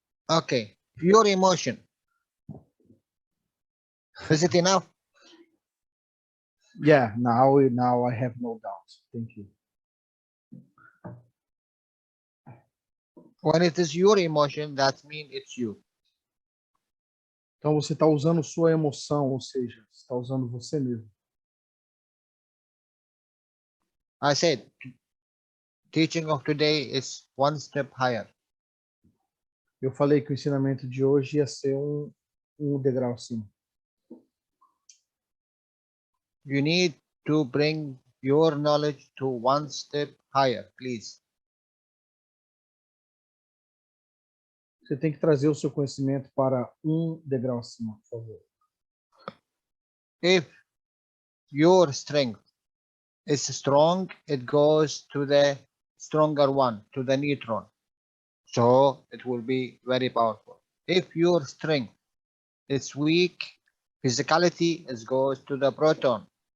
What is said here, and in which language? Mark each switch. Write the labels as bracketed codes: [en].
[en] Okay. Your emotion. Is it enough? Yeah, now I have no doubt. Thank you. When it is your emotion, that means it's you. [pt] Então você está usando sua emoção, ou seja, você está usando você mesmo. [en] I said, teaching of today is one step higher. [pt] Eu falei que o ensinamento de hoje ia ser um degrau acima. [en] You need to bring your knowledge to one step higher, please. [pt] Você tem que trazer o seu conhecimento para um degrau acima, por favor. [en] If your strength is strong, it goes to the stronger one, to the neutron. So it will be very powerful. If your strength is weak, physicality it goes to the proton.